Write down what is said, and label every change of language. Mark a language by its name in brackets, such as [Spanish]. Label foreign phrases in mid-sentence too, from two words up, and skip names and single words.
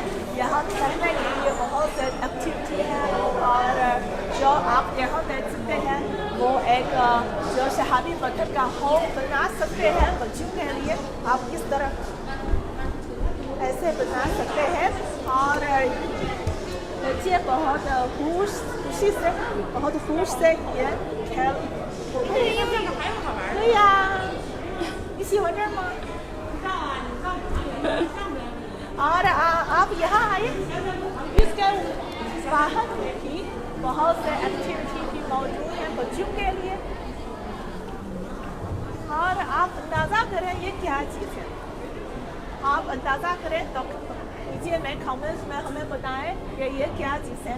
[Hindi] यहाँ करने के लिए बहुत से एक्टिविटी है, और जो आप यहाँ देख सकते हैं वो एक जो शहाबी पत्थर का होल बना सकते हैं बच्चों के लिए। आप किस तरह ऐसे बना सकते हैं, और बच्चे बहुत खुशी से ये खेल। [Chinese] 对呀，你喜欢这儿吗？ [Hindi] और आप यहाँ आइए, इसके बाहर भी बहुत से एक्टिविटी भी मौजूद हैं बच्चों के लिए। और आप अंदाज़ा करें ये क्या चीज़ है, आप अंदाज़ा करें तो नीचे में कमेंट्स में हमें बताएं कि ये क्या चीज़ है।